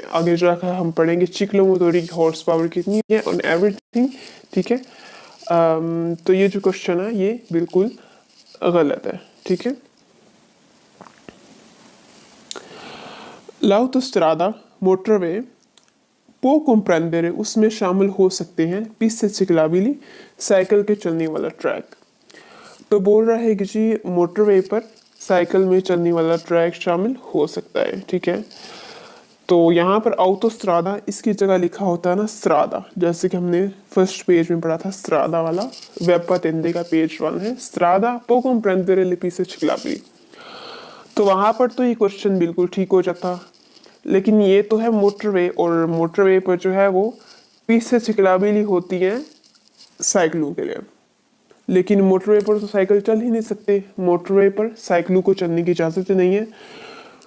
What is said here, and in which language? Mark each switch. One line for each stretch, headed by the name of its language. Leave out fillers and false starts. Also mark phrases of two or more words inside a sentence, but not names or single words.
Hindi: आगे जाकर हम पढ़ेंगे चिक्लोमोटोरी की हॉर्स पावर कितनी है
English: on everything,
Hindi: ठीक है। तो ये जो क्वेश्चन है ये बिल्कुल गलत है, ठीक है। l'autostrada मोटरवे
Italian: può comprendere
Hindi: उसमें शामिल हो सकते हैं
Italian: piste ciclabili
Hindi: साइकिल के चलने वाला ट्रैक। तो बोल रहा है कि जी मोटरवे पर साइकिल में चलने वाला ट्रैक शामिल हो सकता है, ठीक है। तो यहाँ पर autostrada इसकी जगह लिखा होता है ना strada, जैसे कि हमने फर्स्ट पेज में पढ़ा था strada वाला, वेब patente का पेज 1 है,
Italian: strada può comprendere le piste ciclabili।
Hindi: तो वहाँ पर तो ये क्वेश्चन बिल्कुल ठीक हो जाता, लेकिन ये तो है मोटरवे, और मोटरवे पर जो है वो
Italian: piste ciclabili
Hindi: होती हैं साइकिलों के लिए, लेकिन मोटरवे पर तो साइकिल चल ही नहीं सकते, मोटरवे पर साइकिलों को चलने की इजाज़त नहीं है।